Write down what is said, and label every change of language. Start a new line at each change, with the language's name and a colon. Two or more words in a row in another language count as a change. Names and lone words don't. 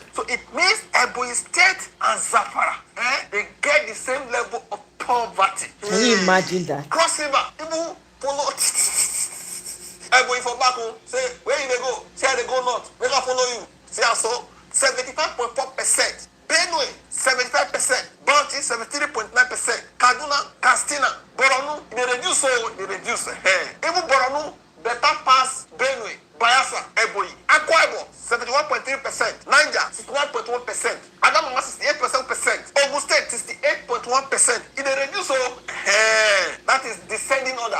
Nigerian Pidgin: So it means Ebonyi State and Zamfara, they get the same level of poverty. Can you imagine that? Cross River, people follow. Ebonyi for back home, say, where you they go? Say they go north, make I follow you. See how so? 75.4%. Benue, 75%. Bauchi, 73.9%. Kaduna, Katsina, Borno, they reduce. Even Borno, better pass Benue, Bayelsa, Ebonyi. Akwa Ibom, 71.3%. Niger, 61.1%. Adamawa, 68%. Ogun State, 68.1%. They reduce. That is descending order.